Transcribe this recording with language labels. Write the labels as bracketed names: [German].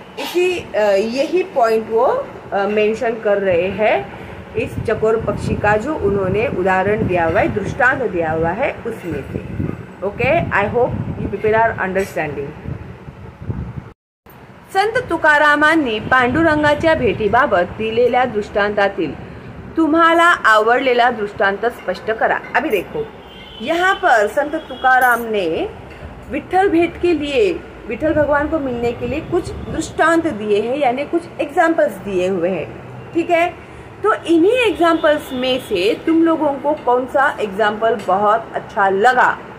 [Hindi] इसी यही पॉइंट वो मेंशन कर रहे हैं इस चकोर पक्षी का जो उन्होंने उदाहरण दिया हुआ है, दृष्टांत दिया हुआ है उसमें से, okay. [English] I hope you people are understanding. [Marathi] संत तुकारामांनी पांडुरंगाच्या भेटीबाबत दिलेल्या दृष्टांतातील तुम्हाला आवडलेला दृष्टांत स्पष्ट करा। [Hindi] अभी देखो, यहाँ पर संत तुकाराम ने विठल भेंट के लिए, विठल भगवान को मिलने के लिए कुछ दृष्टांत दिए हैं, यानी कुछ एग्जाम्पल्स दिए हुए हैं। ठीक है, तो इन्हीं एग्जाम्पल्स में से तुम लोगों को कौन सा एग्जाम्पल बहुत अच्छा लगा?